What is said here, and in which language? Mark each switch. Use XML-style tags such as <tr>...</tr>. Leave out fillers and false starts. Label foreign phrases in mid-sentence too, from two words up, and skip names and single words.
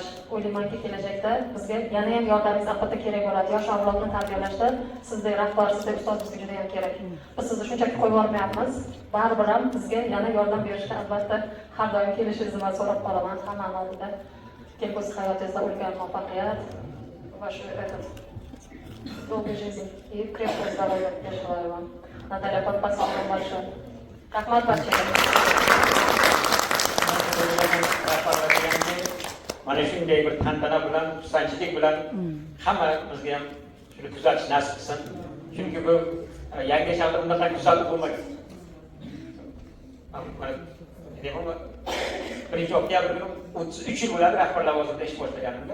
<uz>O'ylaymanki, kelajakda bizga yana ham yordamingiz albatta kerak bo'ladi. Yosh avlodni tarbiyalashda sizdek rahbar, sizdek ustoz bizga juda ham kerak. Biz sizni shunchaki qo'yib yubormayapmiz. Baribir ham bizga yana yordam berishda albatta har doim kelishingizni man so'rab qolaman hammani oldida. Kelgusi hayotingizda ulkan muvaffaqiyat va shu</uz> <ru>долгой жизни и крепкого здоровья я желаю вам. Наталья, спасибо вам большое.</ru> <uz>Rahmat barchaga. Mana shunday bir tantana bilan, xursandchilik bilan hammamizga ham shuni kuzatish nasib qilsin. Chunki bu yangi shaharda bunday kuzatib bo'lmagan. Birinchi oktyabr kuni 33 yil bo'ladi rahbar lavozimida ish boshlaganimda.</uz>